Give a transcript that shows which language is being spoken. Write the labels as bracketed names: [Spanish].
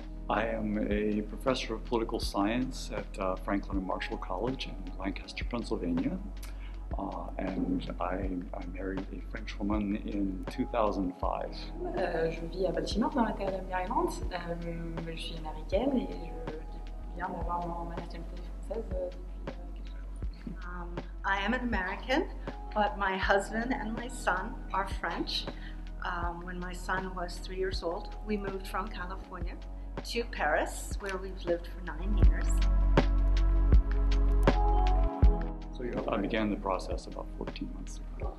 [English] I am a professor of political science at Franklin and Marshall College in Lancaster, Pennsylvania. And I married a French woman in 2005. [French] Je vis à Baltimore, dans l'État de Maryland. Je suis américaine et je viens d'avoir ma nationalité française depuis quelques jours. [English] I am an American, but my husband and my son are French. When my son was 3 years old, we moved from California to Paris, where we've lived for 9 years. So I began the process about 14 months ago.